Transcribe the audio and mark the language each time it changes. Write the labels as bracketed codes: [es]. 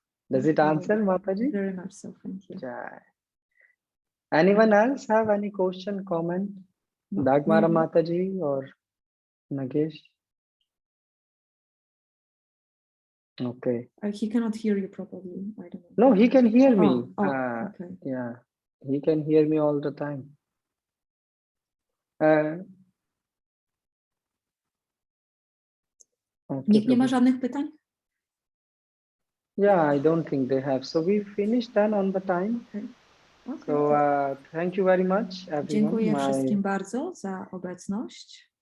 [en] Does it answer, Mataji? Very much so, thank you. Jai. Anyone else have any question, comment? Dagmara Mataji or Nagesh? Okay. He cannot hear you properly. I don't know. No, he can hear me. Okay. Yeah, he can hear me all the time. Okay, [pl] Nikt nie ma żadnych pytań? [en] Yeah, I don't think they have. So we finished then on the time. Okay. So thank you very much, everyone. [pl] Dziękuję wszystkim bardzo za obecność.